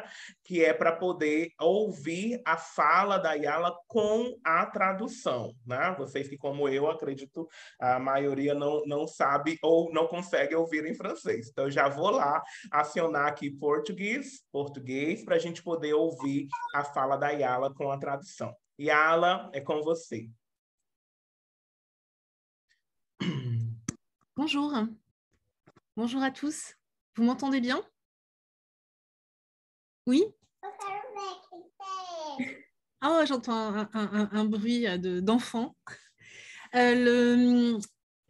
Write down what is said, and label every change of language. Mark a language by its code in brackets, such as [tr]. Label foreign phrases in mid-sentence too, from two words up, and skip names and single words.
[pt] Que é para poder ouvir a fala da Yala com a tradução, né? Vocês que, como eu, acredito, a maioria não sabe ou não consegue ouvir em francês. Então, eu já vou lá acionar aqui português, para a gente poder ouvir a fala da Yala com a tradução. Yala, é com você. [fr] Bonjour. Bonjour à tous. Vous m'entendez bien? Oui? Oh, j'entends un bruit d'enfant.